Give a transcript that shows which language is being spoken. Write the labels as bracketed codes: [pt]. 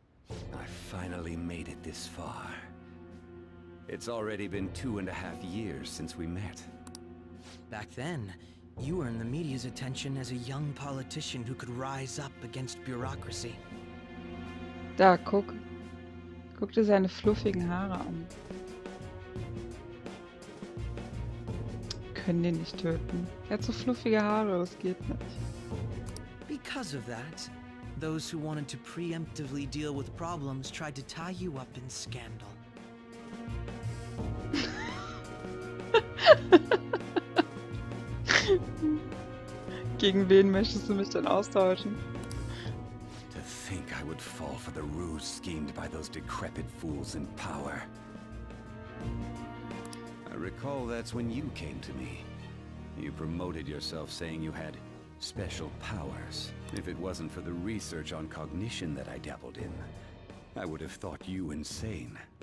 [en] I finally made it this far. It's already been 2.5 years since we met. Back then, you earned the media's attention as a young politician who could rise up against bureaucracy. [de] Da, guck. Guck dir seine fluffigen Haare an. Können den nicht töten. Er hat so fluffige Haare, das geht nicht. [en] Because of that, those who wanted to preemptively deal with problems tried to tie you up in scandal. [de] Gegen wen möchtest du mich denn austauschen? [en] To think I would fall for the ruse schemed by those decrepit fools in power. I recall that's when you came to me. You promoted yourself saying you had special powers. If it wasn't for the research on cognition that I dabbled in, I would have thought you insane.